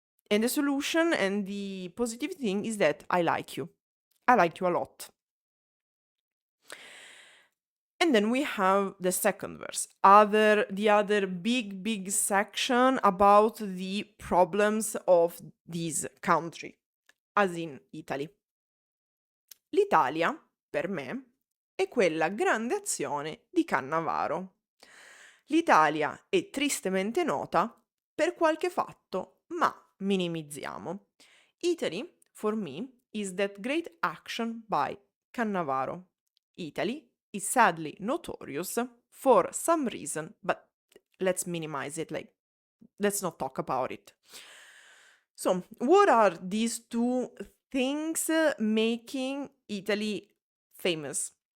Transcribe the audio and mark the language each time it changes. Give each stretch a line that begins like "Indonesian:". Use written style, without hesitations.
English: And the solution and the positive thing is that I like you. I like you a lot. And then we have the second verse, the other big section about the problems of this country, as in Italy.
Italian: L'Italia, per me, è quella grande azione di Cannavaro. L'Italia è tristemente nota per qualche fatto, ma minimizziamo.
English: Italy, for me, is that great action by Cannavaro. Italy is sadly notorious for some reason, but let's minimize it, like, let's not talk about it. So, what are these two things making Italy famous?